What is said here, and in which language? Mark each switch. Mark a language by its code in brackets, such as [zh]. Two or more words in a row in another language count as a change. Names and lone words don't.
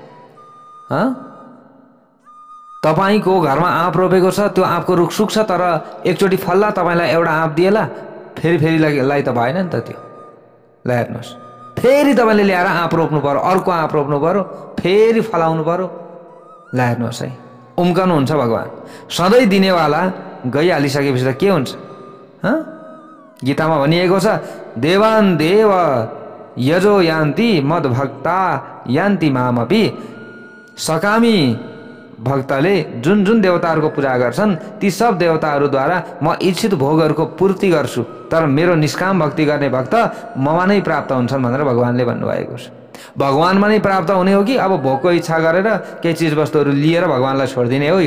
[ne] तपाईँको घरमा आँप रोपेको छ, त्यो आँपको रुख सुक्छ, तर एकचोटि फल्ला, तपाईँलाई एउटा आँप दिएला, फेरि त भएन नि त त्यो। ल हेर्नुहोस्, फेरि तपाईँले ल्याएर आँप रोप्नु पर्यो, अर्को आँप रोप्नु पर्यो, फेरि फलाउनु पर्यो। ल हेर्नुहोस् है, उम्कनुहुन्छ भगवान। सधैँ दिनेवाला गइहालिसकेपछि त के हुन्छ? गीतामा भनिएको छ, [sa] देवान देव यजो यान्ति मद भक्ता यान्ति मामपि। [ne] सकामी भक्तले जुन जुन देवताहरूको पूजा गर्छन्, ती सब देवताहरूद्वारा म इच्छित भोगहरूको पूर्ति गर्छु, तर मेरो निष्काम भक्ति गर्ने भक्त ममा नै प्राप्त हुन्छन् भनेर भगवानले भन्नुभएको छ। भगवानमा नै प्राप्त हुने हो कि अब भोगको इच्छा गरेर केही चिजवस्तुहरू लिएर भगवानलाई छोडिदिने हो?